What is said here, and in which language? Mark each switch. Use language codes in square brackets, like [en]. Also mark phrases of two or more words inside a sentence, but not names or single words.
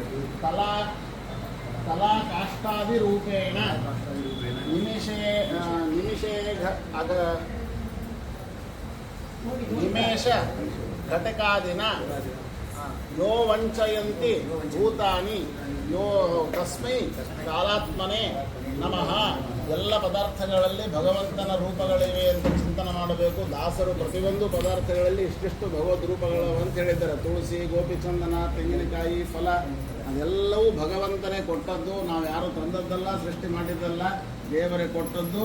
[sa] कलाकाष्ठादिरूपेण निमेष घटकादिना यो वंचयन्ति भूतानि यो तस्मै कालात्मने ನಮಃ. [kn] ಎಲ್ಲ ಪದಾರ್ಥಗಳಲ್ಲಿ ಭಗವಂತನ ರೂಪಗಳಿವೆ ಅಂತ ಚಿಂತನೆ ಮಾಡಬೇಕು. ದಾಸರು ಪ್ರತಿಯೊಂದು ಪದಾರ್ಥಗಳಲ್ಲಿ ಇಷ್ಟಿಷ್ಟು ಭಗವದ್ ರೂಪಗಳು ಅಂತ ಹೇಳಿದ್ದಾರೆ. ತುಳಸಿ, ಗೋಪಿಚಂದನ, ತೆಂಗಿನಕಾಯಿ, ಫಲ ಅದೆಲ್ಲವೂ ಭಗವಂತನೇ ಕೊಟ್ಟದ್ದು. ನಾವು ಯಾರು ತಂದದ್ದಲ್ಲ, ಸೃಷ್ಟಿ ಮಾಡಿದ್ದಲ್ಲ, ದೇವರೇ ಕೊಟ್ಟದ್ದು.